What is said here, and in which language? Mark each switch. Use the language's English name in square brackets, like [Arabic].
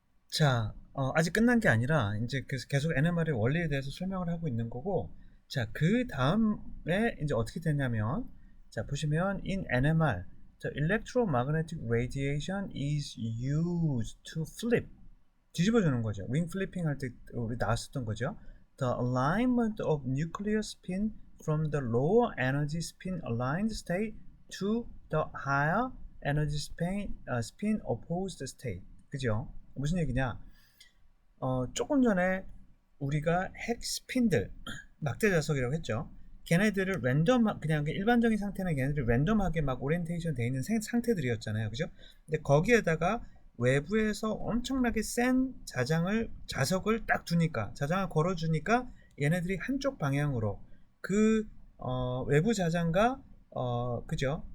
[Korean] 자, 아직 끝난 게 아니라 이제 계속 NMR의 원리에 대해서 설명을 하고 있는 거고, 자, 그 다음에 이제 어떻게 되냐면, 자, 보시면 in NMR, 자, [English] electromagnetic radiation is used to flip, [Korean] 뒤집어주는 거죠. 윙 플리핑 할 때 우리 나왔었던 거죠. [English] The alignment of nuclear spin from the lower energy spin aligned state to the higher energy spin opposed state. [Korean] 그죠? 무슨 얘기냐? 조금 전에 우리가 핵 스핀들, 막대 자석이라고 했죠. 걔네들을 그냥 일반적인 상태는 걔네들이 랜덤하게 막 오리엔테이션 되어 있는 상태들이었잖아요. 그죠? 근데 거기에다가 외부에서 엄청나게 센 자석을 딱 두니까, 자장을 걸어주니까 얘네들이 한쪽 방향으로 그 외부 자장과 그죠?